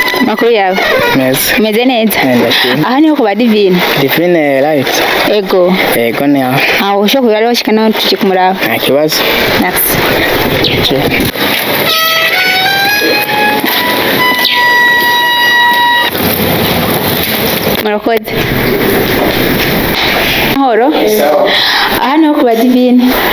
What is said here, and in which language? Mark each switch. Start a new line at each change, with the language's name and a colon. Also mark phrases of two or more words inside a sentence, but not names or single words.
Rundi: Makuru yawe Meza. umeze neza? Ndashimye. Aha niho kuba Divine.
English: Divine right.
Rundi: Ego. Ego ni aho. Aho ushobora kuba washika naho tuje kumuraba. Nta kibazo. Merci. Murakoze. Horo. Aha niho kuba Divine.